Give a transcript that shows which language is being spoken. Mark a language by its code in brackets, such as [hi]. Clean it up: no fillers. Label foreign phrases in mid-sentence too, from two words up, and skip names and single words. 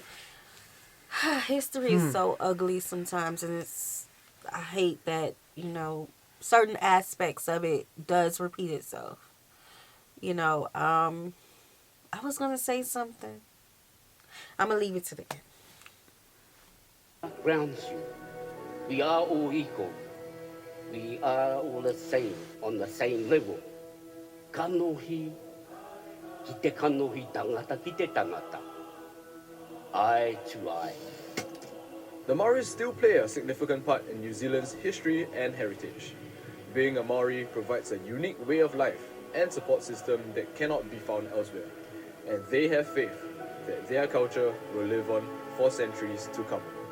[en] History is so ugly sometimes, and I hate that, you know, certain aspects of it does repeat itself. You know, I was going to say something. I'm going to leave it to the end. Grounds you. We are all equal. We are all the same, on the same level. [mi] Kanohi, kite kanohi tangata, kite tangata. [en] Eye to eye. The Maoris still play a significant part in New Zealand's history and heritage. Being a Maori provides a unique way of life and support system that cannot be found elsewhere, and they have faith that their culture will live on for centuries to come.